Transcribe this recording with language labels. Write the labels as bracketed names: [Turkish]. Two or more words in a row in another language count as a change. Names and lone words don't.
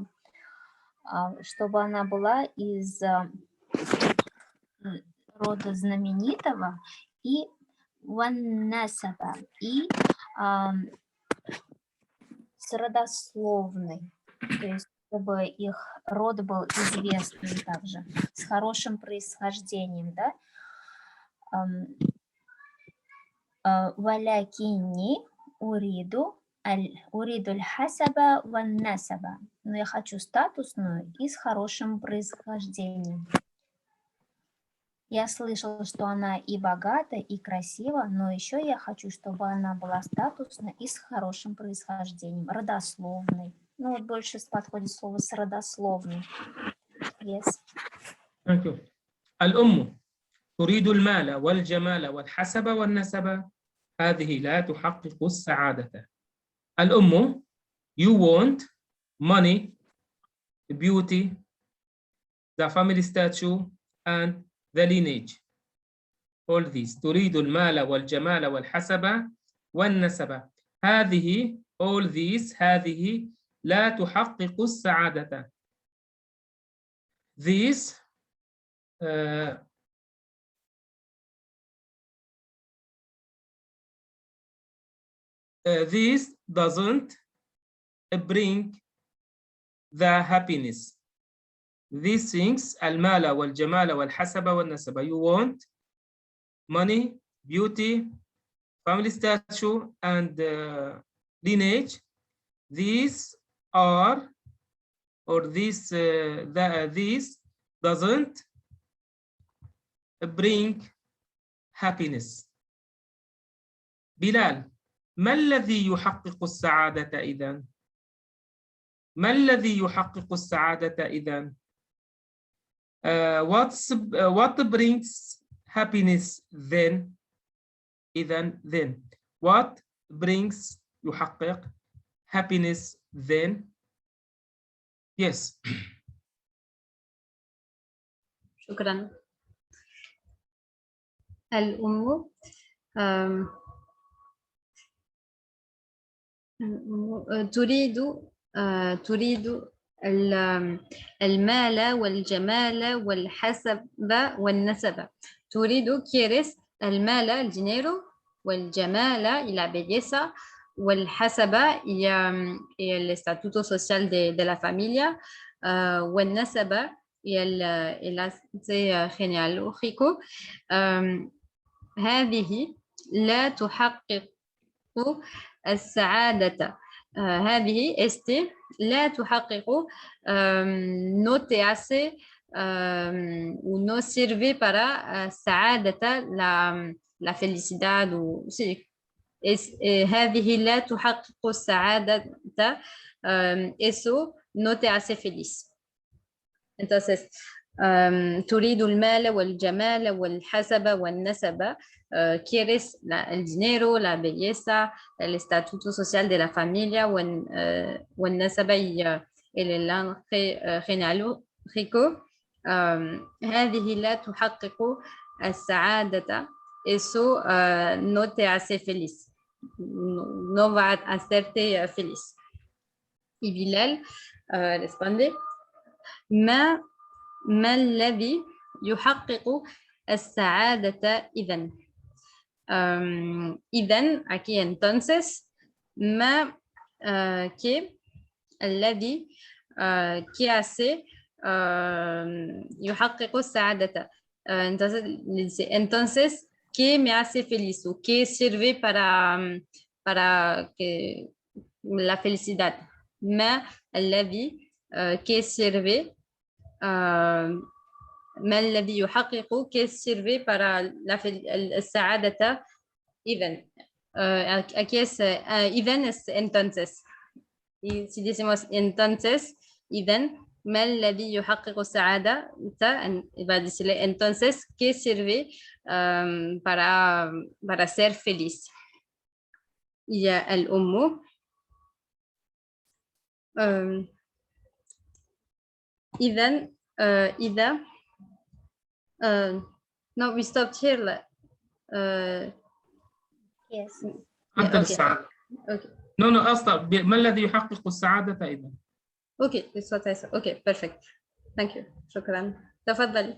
[Russian] Чтобы она была из рода знаменитого и ваннасаба, и с родословной, то есть чтобы их род был известным также, с хорошим происхождением, да? [Arabic] ولكني أريد الحسب والنسب, [Russian] но я хочу статусную и с хорошим происхождением. Я слышала, что она и богата, и красива, но еще я хочу, чтобы она была статусной и с хорошим происхождением, родословной. Ну вот больше подходит слово с родословной. [English] Yes. Thank you. [Arabic] الأم تريد المال والجمال والحسب والنسب، هذه لا تحقق السعادة. الأم, [English] you want money, beauty, the family statue, and the lineage. All these. [Arabic] تريد المال والجمال والحسب والنسب. هذه, [English] all these, [Arabic] هذه لا تحقق السعادة. [English] These this doesn't bring the happiness. These things, [Arabic] المال والجمال والحسب والنسب. [English] You want money, beauty, family statue, and lineage. These are, or this, this doesn't bring happiness. [Arabic] بلال, ما الذي يحقق السعادة إذن؟ ما الذي يحقق السعادة إذن؟ [English] What brings happiness then? إذن then. What brings يحقق happiness then? Yes. [Arabic] شكرا. الأم تريد المال والجمال والحسب والنسب. تريد, [Spanish] quieres المال, el dinero, والجمال y la belleza, والحسب y el estatuto social de la familia, والنسب y el enlace genealógico. [Arabic] هذه لا تحقق السعادة. [Spanish] هذه este [Arabic] لا تحقق [Spanish] no te hace ou no sirve para السعادة, la felicidad. [Arabic] هذه لا تحقق السعادة, [Spanish] eso no te hace feliz. Entonces, [Arabic] تريد المال والجمال والحسب والنسب. [Spanish] Quieres el dinero, la belleza, el estatuto social de la familia, والنسب y el enlace genealógico. [Arabic] هذه لا تحقق السعادة. [Spanish] eso no te hace feliz, no va a hacerte feliz. Y Bilal responde, [Arabic] ما الذي يحقق السعادة إذن. [Spanish] إذن aquí entonces ما que الذي que hace [Arabic] يحقق السعادة. [Spanish] Entonces, ¿qué me hace feliz o qué sirve para que la felicidad? [Arabic] ما الذي [Spanish] que sirve [Arabic] ما الذي يحقق [Spanish] que sirve para [Arabic] السعادة إذن. [Spanish] Aquí es إذن es entonces. Y si decimos entonces, [Arabic] إذن ما الذي يحقق السعادة [Spanish] va a decirle entonces ¿qué sirve para ser feliz? [English] Y [Arabic] الأم إذن إذا [English] no, we stopped here. Yes. [Arabic] أنت [English] okay. [Arabic] بالسعادة. [English] Okay. [Arabic] No, أصلا ما الذي يحقق السعادة إذا؟ [English] Okay, that's what I said. Okay, perfect. Thank you. [Arabic] شكرا. تفضلي.